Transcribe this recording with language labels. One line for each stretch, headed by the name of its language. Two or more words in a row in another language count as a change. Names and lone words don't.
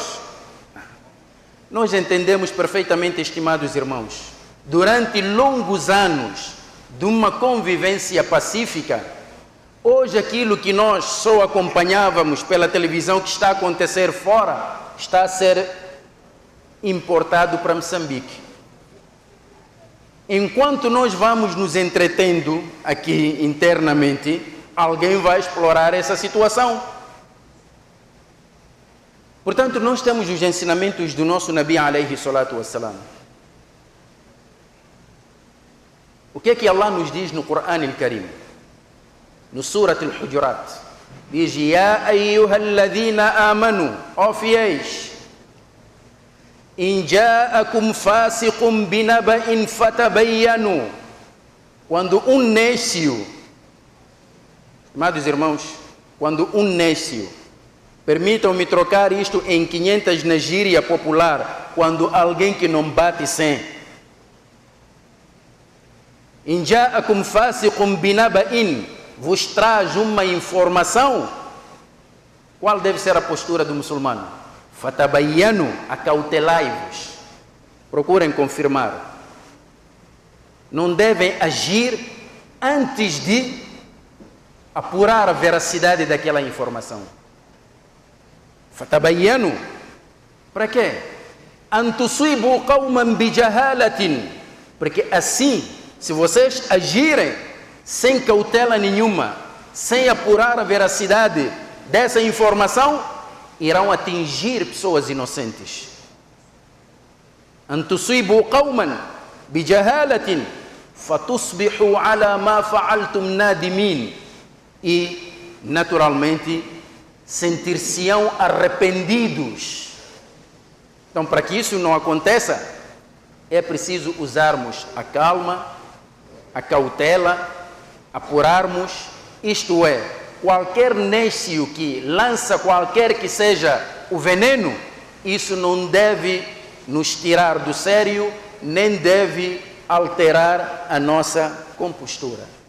Portuguese: Nós entendemos perfeitamente, estimados irmãos, durante longos anos de uma convivência pacífica, hoje aquilo que nós só acompanhávamos pela televisão que está a acontecer fora, está a ser importado para Moçambique. Enquanto nós vamos nos entretendo aqui internamente, alguém vai explorar essa situação. Portanto, nós temos os ensinamentos do nosso
Arabic: نبي عليه الصلاة والسلام.
Portuguese: O que é que Allah nos diz no Coran al-Karim? No Surat al-Hujurat, diz:
Arabic: يا أيها الذين آمنوا,
Portuguese: ó fiéis,
Arabic: إن جاءكم فاسق بنبإ فتبينوا.
Portuguese: Quando um nécio, amados irmãos, quando um nécio, permitam-me trocar isto em 500 na gíria popular, quando alguém que não bate 100.
Arabic: إن جاءكم فاسق بنبإ,
Portuguese: vos traz uma informação, qual deve ser a postura do muçulmano? Fatabayyanu, acautelai-vos, procurem confirmar. Não devem agir antes de apurar a veracidade daquela informação. Fatabayyanu, para quê?
Arabic: أن تصيبوا قوما بجهالة,
Portuguese: porque assim, se vocês agirem sem cautela nenhuma, sem apurar a veracidade dessa informação, irão atingir pessoas inocentes.
Arabic: أن تصيبوا قوما بجهالة فتصبحوا على ما فعلتم نادمين,
Portuguese: e naturalmente sentir-se-ão arrependidos. Então, para que isso não aconteça, é preciso usarmos a calma, a cautela, apurarmos, isto é, qualquer nécio que lança qualquer que seja o veneno, isso não deve nos tirar do sério, nem deve alterar a nossa compostura.